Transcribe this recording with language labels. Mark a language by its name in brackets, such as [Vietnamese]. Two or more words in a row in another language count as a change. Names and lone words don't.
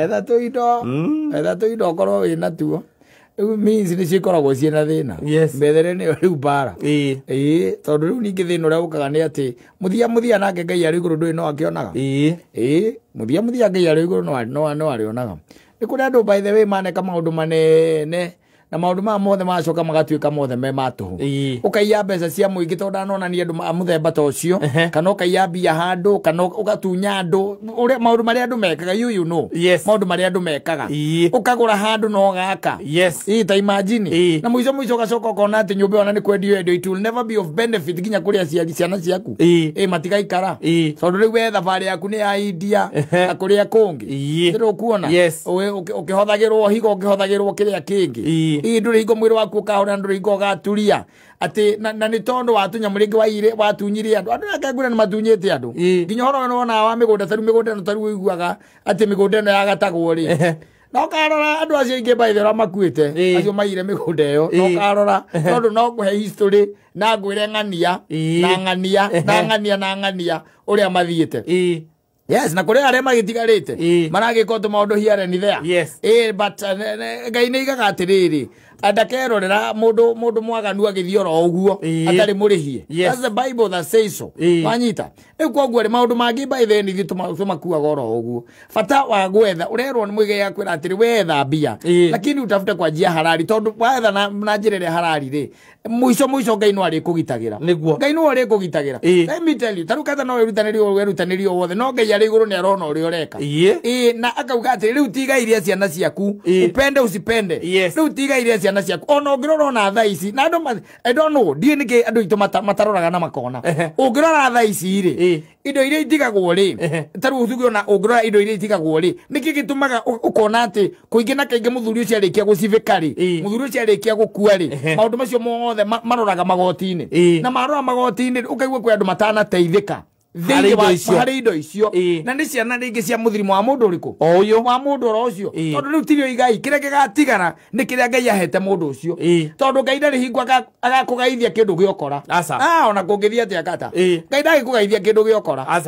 [Kikuyu] etha tũindo okorwo wĩna tuo rĩu means nĩ cikoragwo ciĩna thĩna mbethere nĩyo rĩu mbara tondũ rĩu ningĩ thĩna ũrĩa ũkaga nĩ atĩ mũthia nake Ngai arĩ igũrũ ndũĩ no akĩonaga mũthia Ngai arĩ igũrũ no arĩonaga nĩ kũrĩ andũ [English] by the way [Kikuyu] maneka maũndũ manene na maũndũ ma mothe macoka magatuĩka mothe me matũhũ ũkaiya mbeca cia mũingĩ tondũ ndanonania andũ a mũthemba ta ũcio kana ũkaiya mbia handũ kana ũgatunya andũ maũndũ marĩa andũ mekaga maũndũ marĩa andũ mekaga ũkagũra handũ no gaka ta imagine na mũico ũgacoka ũkona atĩ nyũmba ona nĩ kwendio endio [English] it will never be of benefit [Kikuyu] nginya kũrĩa ciana ciaku matigaikara tondũ rĩu we thabarĩ yaku nĩ ya India na kũrĩa kũngĩ rĩu kuona ũkĩhothagĩrwo higo ũkĩhothagĩrwo kĩrĩa kĩngĩ ndũrĩ hingo mwĩrĩ waku ũkahona ndũrĩ hingo ũgaturia atĩ na nĩ tondũ watunya mũrĩngĩ watunyire andũ akagũra nĩ matunyĩte andũ nginya horo wona wa mĩgũnda tarũ mĩgũnda ĩno tarũ ũiguaga atĩ mĩgũnda ĩno yagatagwo rĩ no karora andũ acio ingĩ baithe ra makuĩte acio maire mĩgũnda ĩyo no karora tondũ no kũhe history na ngwĩre ng'ania na ng'ania ũrĩa mathiĩte yes na kũrĩ arĩa magĩtigarĩte maragĩka maũndũ [English] here and there but [Kikuyu] Ngai nĩ igaga atĩrĩrĩ ndakerorera mũndũ mwaganu agĩthiĩ oro ũguo atarĩ mũrĩhie [English] that's the Bible that says so [Kikuyu] wanyita rĩu koguo rĩ maũndũ mangĩ [English] by the way [Kikuyu] tũmakuaga oro ũguo bata wa gwetha ũrerwo nĩ mwĩgĩ yakwĩra atĩrĩ wetha mbia [Swahili] lakini utafute kwa njia halali [Kikuyu] tondũ wetha na njĩra ĩrĩa halali rĩ mũico Ngai no arĩkũgitagĩra Ngai no arĩkũgitagĩra [English] let me tell you [Kikuyu] tarũ katha no wĩrutanĩrio wothe no Ngai arĩ igũrũ nĩ arona ũrĩa ũreka na akauga atĩrĩ rĩu tiga iria ciana ciaku [Swahili] upende usipende [Kikuyu] rĩu tiga iria ciana ciaku ona ũngĩrora na thaa ici na andũ [English] I don't know [Kikuyu] ndiĩ nĩkĩ andũ itũ mataroraga na makona ũngĩrora thaa ici rĩ indo iria itigagwo rĩ tarũ ũthugiona ũngĩrora indo iria itigagwo rĩ nĩkĩ gĩtũmaga ũkona atĩ kũingĩ na kaingĩ mũthuri ũcio arĩkia gũcibĩka rĩ mũthuri ũcio arĩkia gũkua rĩ maũndũ macio mothe maroraga magoti-inĩ na marora magoti-inĩ ũkaigua kwĩ andũ matanateithĩka harĩ indo icio na nĩ ciana rĩngĩ cia mũthirimo wa mũndũ ũrĩkũ wa mũndũ oro ũcio tondũ rĩu tirio igai kĩrĩa gĩgatigara nĩ kĩrĩa Ngai ahete mũndũ ũcio tondũ Ngai ndarĩ hingo agakũgaithia kĩndũ gĩokora ona kũngĩthiĩ atĩa kata Ngai ndagĩkũgaithia kĩndũ gĩokora